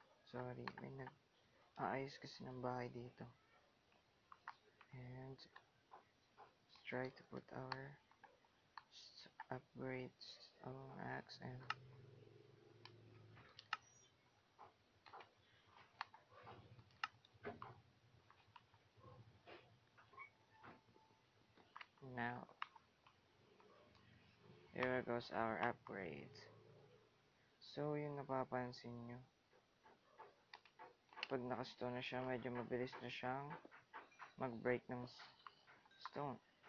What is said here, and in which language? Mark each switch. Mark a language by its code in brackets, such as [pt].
[tl] Sorry, may nag-aayos kasi ng bahay dito. [en] And let's try to put our upgrades axe and now here goes our upgrades. [tl] So yung napapansin nyo, pag nakastone na siya, medyo mabilis na siyang mag-break ng stone.